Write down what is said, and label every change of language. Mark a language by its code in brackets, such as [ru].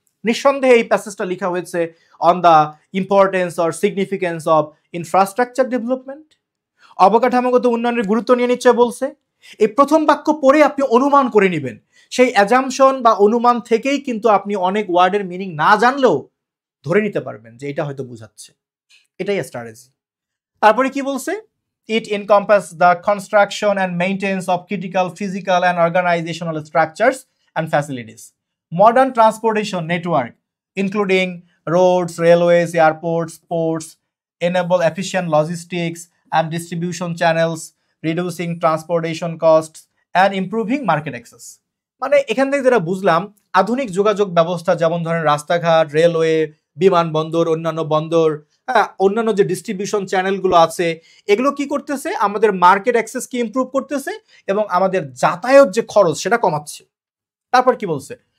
[bn] নিঃসন্দেহে এই প্যাসেজটা লেখা হয়েছে [en] On the importance or significance of infrastructure development. [bn] অবকাঠামোগত উন্নয়নের গুরুত্ব নিয়ে নিশ্চয় বলছে। এই প্রথম বাক্য পড়ে আপনি অনুমান করে নেবেন, সেই অ্যাজাম্পশন বা অনুমান থেকেই কিন্তু আপনি অনেক ওয়ার্ডের মিনিং না জানলেও ধরে নিতে পারবেন যে এটা হয়তো বোঝাচ্ছে। এটাই স্ট্র্যাটেজি। তারপরে কি বলছে? [en] It encompasses the construction and maintenance of critical physical and organizational structures and facilities. Modern transportation network, including roads, railways, airports, ports, enable efficient logistics and distribution channels, reducing transportation costs and improving market access. [bn] মানে এখান থেকে যেটা বুঝলাম, আধুনিক যোগাযোগ ব্যবস্থা যেমন ধরেন রাস্তাঘাট, রেলওয়ে, বিমানবন্দর, অন্যান্য বন্দর, অন্যান্য যে ডিস্ট্রিবিউশন চ্যানেলগুলো আছে, এগুলো কি করতেছে? আমাদের মার্কেট অ্যাক্সেসকে ইমপ্রুভ করতেছে এবং আমাদের যাতায়াত যে খরচ সেটা কমাচ্ছে। তারপর কি বলছে?